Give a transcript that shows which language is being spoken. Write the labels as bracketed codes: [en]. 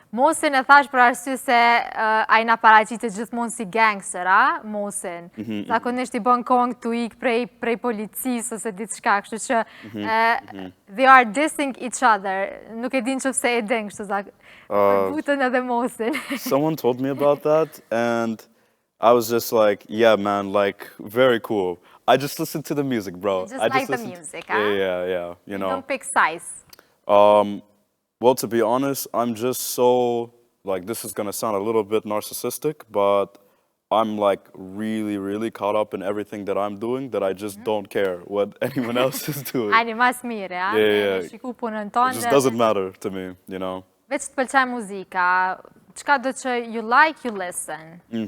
[sq] Mosin e thash për arsye se a I na paraqitet gjithmonë si gangster, a? Mosin. Zakonisht I bën kong të ik prej policisë ose diçka, kështu që [en] they are dissing each other. [sq] Nuk e din qëfse e din kështu për Butën edhe Mosin. [en] Someone told me about that and I was just like, yeah man, like very cool. I just listened to the music, bro. You just like the music, huh? Yeah, you know. You don't pick sides. Well, to be honest, I'm just so, like, this is going to sound a little bit narcissistic, but I'm, like, really, really caught up in everything that I'm doing that I just don't care what anyone else is doing. [sq] Ani mas mire, a? [en] Yeah. [sq] Shiku punën tonë. [en] It just doesn't matter to me, you know. [sq] Veç të pëlqen muzika, çka do që [en] you like, you listen.